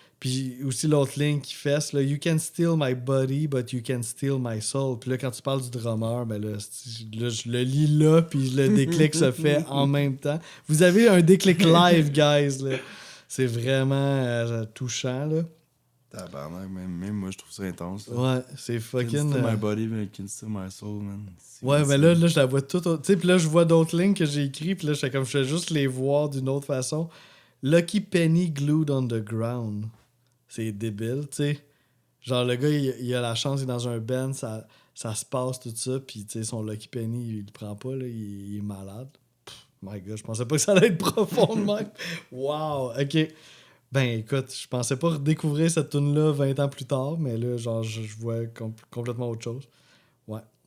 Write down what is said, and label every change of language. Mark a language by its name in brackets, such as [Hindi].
[French] Puis aussi l'autre ligne qui fesse, là, [English] You can steal my body, but you can steal my soul. [French] Puis là, quand tu parles du drummer, ben là, je le lis là, puis le déclic se fait en même temps. Vous avez un déclic live, guys, là. C'est vraiment touchant, là. Tabarnak, même moi, je trouve ça intense. Là. Ouais, c'est [English] Can fucking... still my body, but can still my soul, man. [French] Ouais, mais là, je la vois toute... Tu sais, puis là, je vois d'autres lignes que j'ai écrites, puis là, je fais juste les voir d'une autre façon. [English] Lucky penny glued on the ground. [French] C'est débile, tu sais. Genre, le gars, il a la chance, il est dans un band, ça se passe, tout ça, puis tu sais, son Lucky Penny, il le prend pas, là, il est malade. [English] My God, [French] je pensais pas que ça allait être profond de même. Wow, OK. Ben, écoute, je pensais pas redécouvrir cette tune-là 20 ans plus tard, mais là, genre, je vois complètement autre chose. Ouais.